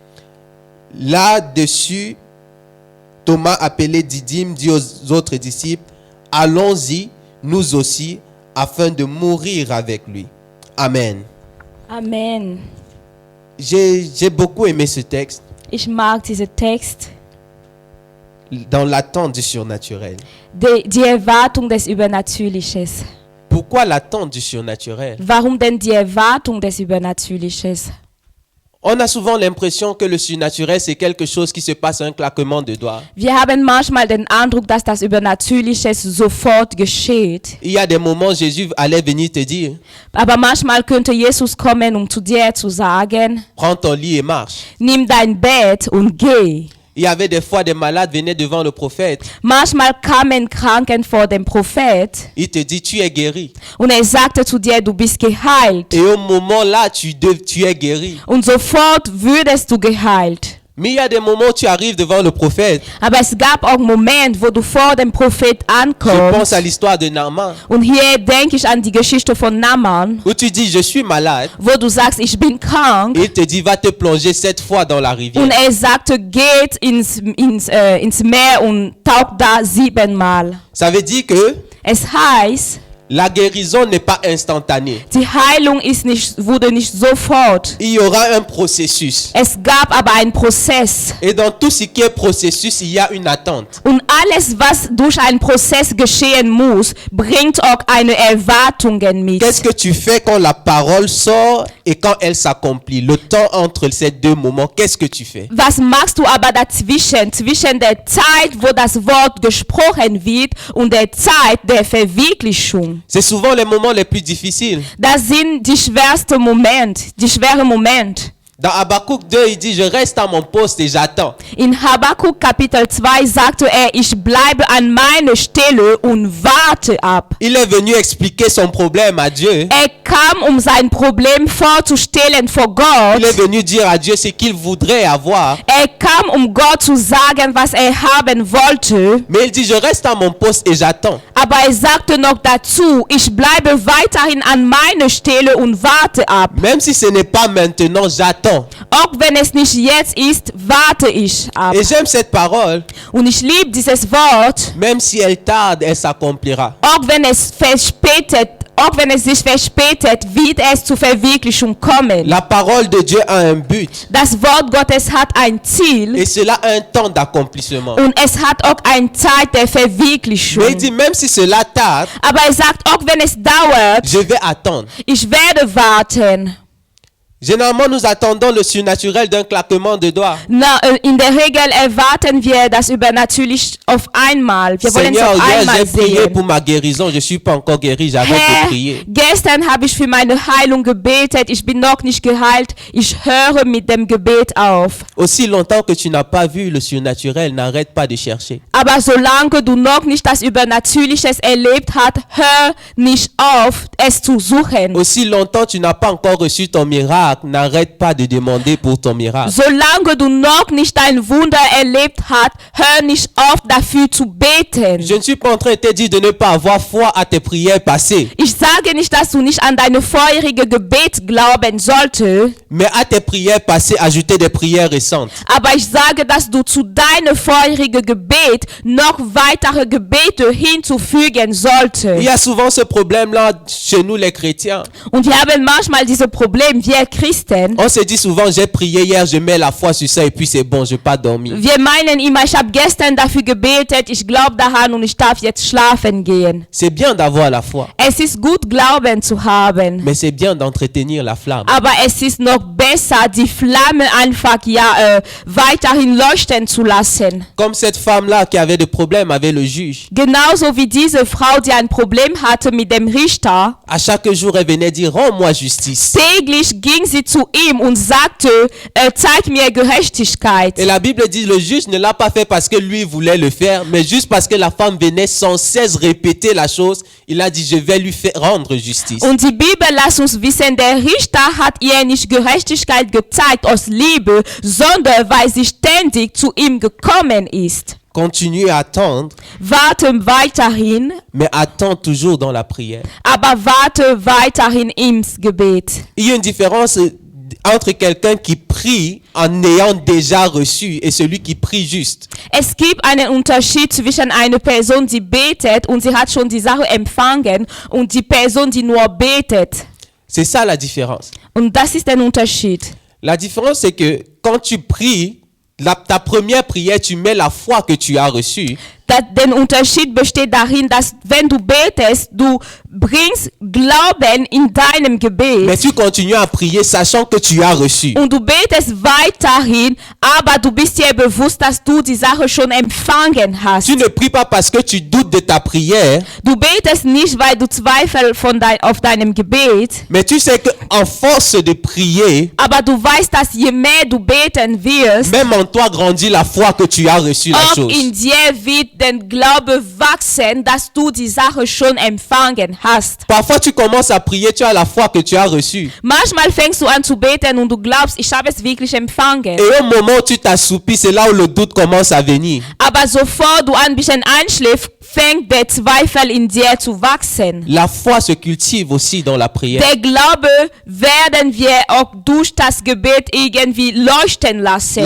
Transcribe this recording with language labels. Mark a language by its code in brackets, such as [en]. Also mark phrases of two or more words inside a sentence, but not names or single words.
[fr] Là-dessus, Thomas, appelé Didyme, dit aux autres disciples, allons-y, nous aussi, afin de mourir avec lui. Amen. Amen. J'ai beaucoup aimé ce texte [de] Ich mag diesen Text. [fr] dans l'attente du surnaturel. [de] Die Erwartung des Übernatürlichen. [fr] Pourquoi l'attente du surnaturel? [de] Warum denn die Erwartung des Übernatürlichen? [fr] On a souvent l'impression que le surnaturel, c'est quelque chose qui se passe à un claquement de doigts. [de] Wir haben manchmal den Eindruck, dass das Übernatürliche sofort geschieht. [fr] Il y a des moments, Jésus allait venir te dire, [de] Aber manchmal könnte Jesus kommen, zu dir zu sagen, [fr] prends ton lit et marche. [de] nimm dein Bett und geh. [fr] Il y avait des fois des malades venaient devant le prophète. [de] Manchmal kamen Kranken vor dem Prophet [fr] Il te dit, tu es guéri. [de] und sagte zu dir, du bist geheilt. [fr] Et au moment là, tu es guéri. [de] Und sofort würdest du geheilt. [fr] Mais il y a des moments où tu arrives devant le prophète. [de] Aber es gab auch Momente, wo du vor dem Prophet [fr] Je pense [de] ankommst. [fr] à l'histoire de Naaman, [de] Und hier denke ich an die Geschichte von Naaman, [fr] où tu dis, je suis malade. [de] wo du sagst, ich bin krank. [fr] Et il te dit, va te plonger 7 fois dans la rivière. [de] Und sagte, geht ins Meer und taucht da 7-mal. [fr] Ça veut dire que [de] Es heißt, [fr] la guérison n'est pas instantanée. [de] die Heilung wurde nicht sofort. [fr] Il y aura un processus. [de] Es gab aber einen Prozess. [fr] Et dans tout ce qui est processus, il y a une attente. Und alles, was durch einen Prozess geschehen muss, bringt auch eine Erwartungen mit. Qu'est-ce que tu fais quand la parole sort et quand elle s'accomplit? Le temps entre ces deux moments, qu'est-ce que tu fais? [de] Was machst du aber dazwischen, zwischen der Zeit, wo das Wort gesprochen wird, und der Zeit der Verwirklichung? [fr] C'est souvent les moments les plus difficiles. [de] Das sind die schweren Momente. [fr] Dans Habakkuk 2, il dit, je reste à mon poste et j'attends. [de] In Habakkuk Kapitel 2 sagte ich bleibe an meiner Stelle und warte ab. [fr] Il est venu expliquer son problème à Dieu. [de] Kam, sein Problem vorzustellen vor Gott. [fr] Il est venu dire à Dieu ce qu'il voudrait avoir. [de] Kam, Gott zu sagen, was haben wollte. [fr] Mais il dit, je reste à mon poste et j'attends. [de] Aber sagte noch dazu, ich bleibe weiterhin an meiner Stelle und warte ab. [fr] Même si ce n'est pas maintenant, j'attends. [de] Auch wenn es nicht jetzt ist, warte ich ab. [fr] Et j'aime cette parole. [de] Und ich liebe dieses Wort. [fr] Même si elle tarde, elle s'accomplira. [de] Auch wenn es sich verspätet, wird es zur Verwirklichung kommen. [fr] La parole de Dieu a un but. [de] Das Wort Gottes hat ein Ziel. [fr] Et cela a un temps d'accomplissement. [de] Und es hat auch eine Zeit der Verwirklichung. [fr] Mais il dit, même si cela tarde, [de] Aber sagt, auch wenn es dauert, [fr] je vais attendre. [de] ich werde warten. [fr] Généralement, nous attendons le surnaturel d'un claquement de doigts. [de] In der Regel erwarten wir das Übernatürlich auf einmal. Wir wollen es [fr] Seigneur, [de] auf [fr] hier [de] einmal [fr] j'ai prié [de] sehen. [fr] pour ma guérison. Je suis pas encore guéri. J'arrête de [de] Herr, [fr] prier. [de] gestern habe ich für meine Heilung gebetet. Ich bin noch nicht geheilt. Ich höre mit dem Gebet auf. [fr] Aussi longtemps que tu n'as pas vu le surnaturel, n'arrête pas de chercher. [de] Aber solange du noch nicht das Übernatürliches erlebt hast, hör nicht auf, es zu suchen. [fr] Aussi longtemps tu n'as pas encore reçu ton miracle, n'arrête pas de demander pour ton miracle. [de] Solange du noch nicht dein Wunder erlebt hast, hör nicht auf, dafür zu beten. [fr] Je ne suis pas en train de te dire de ne pas avoir foi à tes prières passées, [de] Ich sage nicht, dass du nicht an deine vorherige Gebet glauben solltest, [fr] mais à tes prières passées, ajouter des prières récentes. [de] aber ich sage, dass du zu deinem vorherigen Gebet noch weitere Gebete hinzufügen [fr] Il [de] solltest. [fr] y a souvent ce problème-là chez nous les chrétiens. [de] Und wir haben manchmal dieses Problem, wir Christen. [fr] On se dit souvent, j'ai prié hier, je mets la foi sur ça et puis c'est bon, je vais pas dormir. [de] Wir meinen immer, ich habe gestern dafür gebetet, ich glaube daran und ich darf jetzt schlafen gehen. [fr] C'est bien d'avoir la foi, [de] Es ist gut, Glauben zu haben, [fr] mais c'est bien d'entretenir la flamme. [de] aber es ist noch besser, die Flamme einfach weiterhin leuchten zu lassen. [fr] Comme cette femme-là qui avait des problèmes avec le juge. [de] Genauso wie diese Frau, die ein Problem hatte mit dem Richter. [fr] À chaque jour, elle venait dire, rends-moi justice. [de] Täglich ging sie zu ihm und sagte, zeig mir Gerechtigkeit. [fr] Et la Bible dit, le juge ne l'a pas fait parce que lui voulait le faire, mais juste parce que la femme venait sans cesse répéter la chose. Il a dit, je vais lui faire rendre justice. [de] Und die Bibel lässt uns wissen, der Richter hat ihr nicht Gerechtigkeit gezeigt aus Liebe, sondern weil sie ständig zu ihm gekommen ist. [fr] Continue à attendre, [de] Warte weiterhin, [fr] mais attends toujours dans la prière. [de] aber warte weiterhin im Gebet. [fr] Il y a une différence entre quelqu'un qui prie en ayant déjà reçu et celui qui prie juste. [de] Es gibt einen Unterschied zwischen einer Person, die betet und sie hat schon die Sache empfangen und die Person, die nur betet. [fr] C'est ça la différence. [de] Und das ist ein Unterschied. [fr] La différence, c'est que quand tu pries, ta première prière, tu mets la foi que tu as reçue. [de] Der Unterschied besteht darin, dass wenn du betest, du bringst Glauben in deinem Gebet. [fr] Mais tu continues à prier sachant que tu as reçu. [de] Und du betest weiterhin, aber du bist dir bewusst, dass du die Sache schon empfangen hast. [fr] Tu ne pries pas parce que tu doutes de ta prière. [de] Du betest nicht, weil du zweifelst auf deinem Gebet. [fr] Mais tu sais qu'en force de prier, [de] Aber du weißt, dass je mehr du beten wirst, [fr] même en toi grandit la foi que tu as reçu la [de] auch [fr] chose. [de] in dir wird den Glaube wachsen, dass du die Sache schon empfangen hast. [fr] Parfois tu commences à prier, tu as la foi que tu as reçue. [de] Manchmal fängst du an zu beten und du glaubst, ich habe es wirklich empfangen. [fr] Et au moment où tu t'assoupis, c'est là où le doute commence à venir. [de] Aber sofort du ein bisschen einschläfst, fängt der Zweifel in dir zu wachsen. [fr] La foi se cultive aussi dans la prière. [de] Der Glaube werden wir auch durch das Gebet irgendwie leuchten lassen.